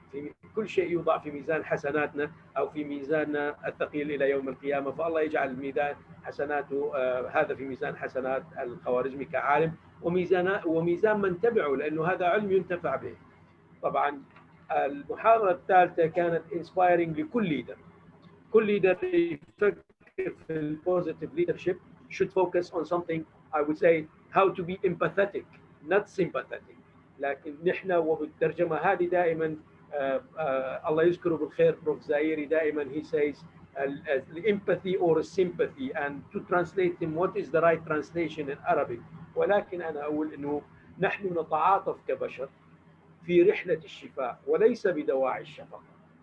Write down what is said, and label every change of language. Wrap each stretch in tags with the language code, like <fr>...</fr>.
<ar>في كل شيء يوضع في ميزان حسناتنا أو في ميزاننا الثقيل إلى يوم القيامة، فالله يجعل ميزان حسناته هذا في ميزان حسنات الخوارزمي كعالم وميزان من تبعه، لأنه هذا علم ينتفع به. طبعا المحاضرة الثالثة كانت inspiring لكل ليدر. كل ليدر يفكر في البوزيتيف</ar> <en>leadership should focus on something I would say how to be empathetic not sympathetic.</en> <ar>لكن نحن وبالترجمة هذه دائما الله يذكره بالخير بروف زايري دائما</ar> <en>he says empathy or sympathy, and to translate him what is the right translation in Arabic.</en> <ar>ولكن أنا أقول إنه نحن نتعاطف كبشر في رحلة الشفاء وليس بدواعي الشفقة.</ar>